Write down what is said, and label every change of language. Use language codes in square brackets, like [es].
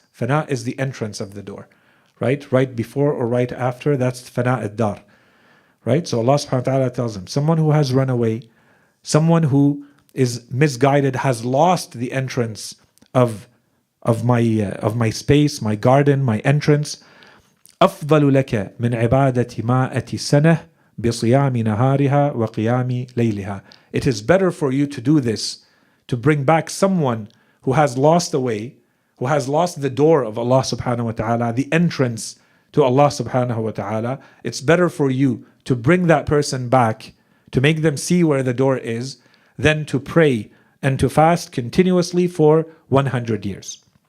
[en] Fana is the entrance of the door, right? Right before or right after, that's fana ad-dar, right? So Allah subhanahu wa ta'ala tells him, someone who has run away, someone who is misguided, has lost the entrance of my space, my garden, my entrance. [ar] أفضل لك من عبادة مائة سنة بصيام نهارها وقيام ليلها. [en] It is better for you to do this, to bring back someone who has lost the way, who has lost the door of Allah subhanahu wa ta'ala, the entrance to Allah subhanahu wa ta'ala. It's better for you to bring that person back, to make them see where the door is, than to pray and to fast continuously for 100 years.